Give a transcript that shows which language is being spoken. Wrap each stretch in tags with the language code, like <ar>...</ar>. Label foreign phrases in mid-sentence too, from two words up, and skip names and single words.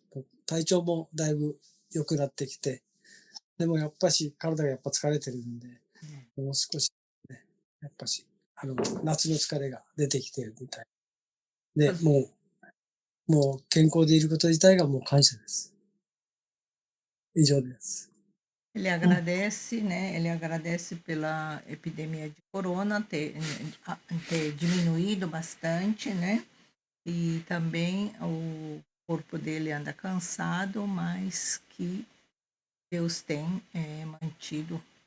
<ja>体調もだいぶ良くなってきて、でもやっぱし体がやっぱ疲れてるんで、もう少しね、やっぱし、夏の疲れが出てきてるみたい。で、もう健康でいること自体がもう感謝です。以上です。</ja> <pt>Ele agradece, né? Ele agradece pela epidemia de corona ter diminuído bastante, né? E também o corpo dele anda cansado, mas que Deus tem mantido.</pt>